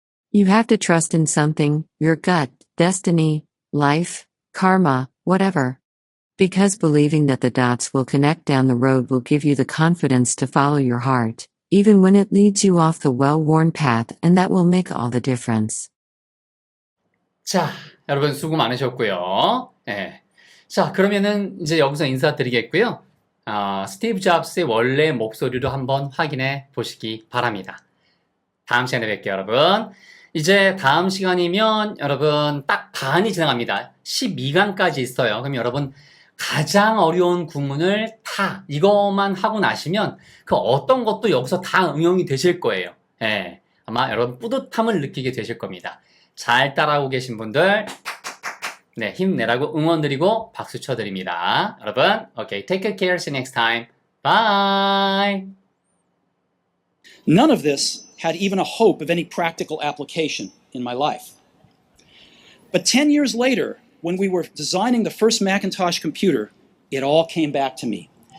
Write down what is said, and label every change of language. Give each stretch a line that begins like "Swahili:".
English: You have to trust in something, your gut, destiny, life, karma, whatever. Because believing that the dots will connect down the road will give you the confidence to follow your heart, even when it leads you off the well-worn path, and that will make all the difference.
Korean: 자, 여러분 수고 많으셨고요. 자, 그러면은 이제 여기서 인사드리겠고요. 스티브 잡스의 원래 목소리로 한번 확인해 보시기 바랍니다. 다음 시간에 뵐게요, 여러분. 이제 다음 시간이면 여러분 딱 반이 지나갑니다. 12강까지 있어요. 그럼 여러분 가장 어려운 구문을 다 이것만 하고 나시면 그 어떤 것도 여기서 다 응용이 되실 거예요. 예, 아마 여러분 뿌듯함을 느끼게 되실 겁니다. 잘 따라오고 계신 분들 네, 힘내라고 응원 드리고 박수 쳐드립니다. 여러분,
English: okay, take good care. See you next time. Bye. None of this had even a hope of any practical application in my life. But 10 years later, when we were designing the first Macintosh computer, it all came back to me.